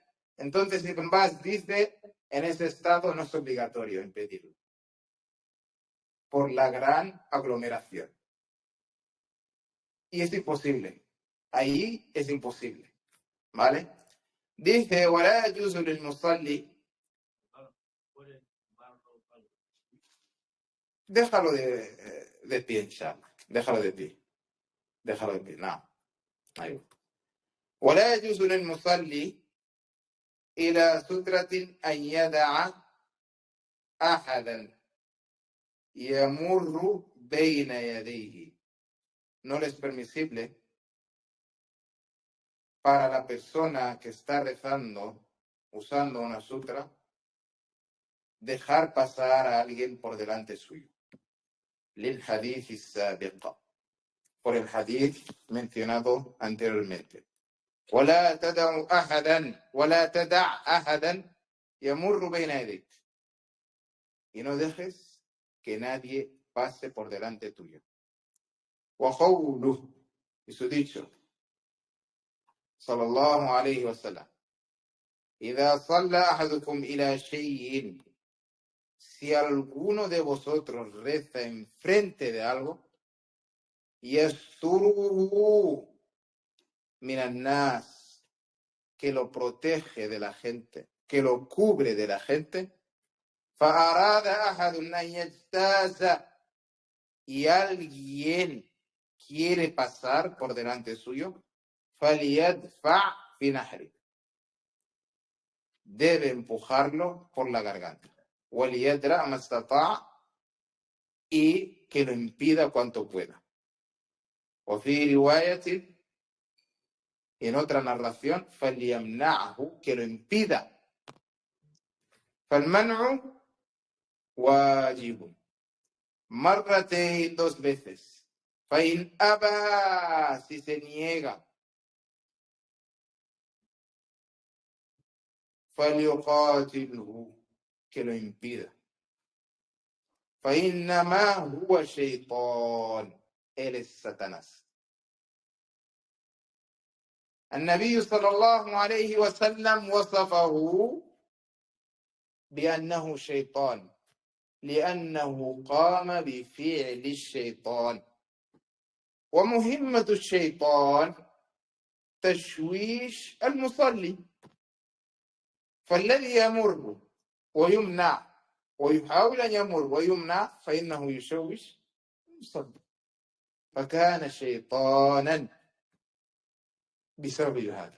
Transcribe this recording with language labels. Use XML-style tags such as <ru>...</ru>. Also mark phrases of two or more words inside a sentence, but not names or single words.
<es>Entonces Ibn Baz dice, en ese estado no es obligatorio impedirlo, por la gran aglomeración. Y es imposible. Ahí es imposible. ¿Vale? Dice,</es> <ar>وَلَا يَجُوزُ لِلْمُصَلِّ.</ar> <es>Déjalo de pie, inshallah. Déjalo de pie. No. Ahí.</es> <ar>وَلَا يَجُوزُ لِلْمُصَلِّ إِلَى سُتْرَةٍ أَنْ يَدَعَ أَحَدًا يَمُرُّ بَيْنَ يَدَيْهِ.</ar> <es>No le es permisible para la persona que está rezando usando una sutra dejar pasar a alguien por delante suyo.</es> <ar>للحديث السابق,</ar> <es>por el hadith mencionado anteriormente.</es> <ar>ولا تدع أحدا يمر بين يديك.</ar> <es>Y no dejes que nadie pase por delante tuyo. وقوله, y su dicho,</es> <ar>صلى الله عليه وسلم, إذا صلى أحدكم إلى شيء.</ar> <es>Si alguno de vosotros reza enfrente de algo,</es> <ar>يستره من الناس,</ar> <es>que lo protege de la gente, que lo cubre de la gente,</es> <ar>فأراد أحد أن يجتاز,</ar> <es>y alguien quiere pasar por delante suyo,</es> <ar>فليدفع في نحره,</ar> <es>debe empujarlo por la garganta,</es> <ar>وليدرأ ما استطاع',</ar> <es>y que lo impida cuanto pueda.</es> <ar>أو في رواية,</ar> <es>en otra narración, فَلْيَمْنَعْهُ, que lo impida.</es> <ar>فَالْمَنْعُ وَاجِبٌ, مرتين, 2 veces. فَإِنْ أَبَى,</ar> <es>si se niega, فَلْيُقَاتِلْهُ, que lo impida.</es> <ar>فَإِنَّمَا هُوَ شَيْطَانٌ,</ar> <es>él es Satanás.</es> <ar>النبي صلى الله عليه وسلم وصفه بأنه شيطان لأنه قام بفعل الشيطان. ومهمة الشيطان تشويش المصلي، فالذي يمر ويمنع ويحاول أن يمر ويمنع فإنه يشوش المصلي، فكان شيطانا بسبب هذا.</ar>